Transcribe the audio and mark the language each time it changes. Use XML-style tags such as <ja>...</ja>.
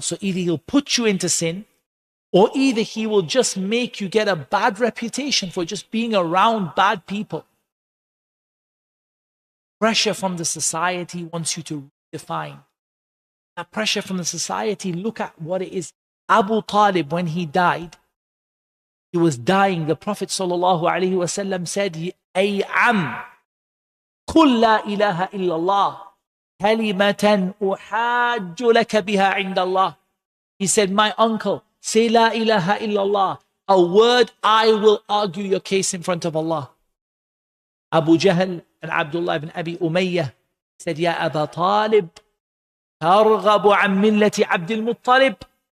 <en>So either he'll put you into sin, or either he will just make you get a bad reputation for just being around bad people. Pressure from the society wants you to redefine. That pressure from the society, look at what it is. Abu Talib, when he died, he was dying. The Prophet ﷺ said, Ay am,</en> <ar>قل لا إله إلا الله كلمة أحاج لك بها عند الله.</ar> <en>He said, my uncle, say La ilaha illallah, a word I will argue your case in front of Allah. Abu Jahl and Abdullah ibn Abi Umayyah said, Ya Aba Talib,</en> <ar>ترغب عن ملة عبد المطلب.</ar>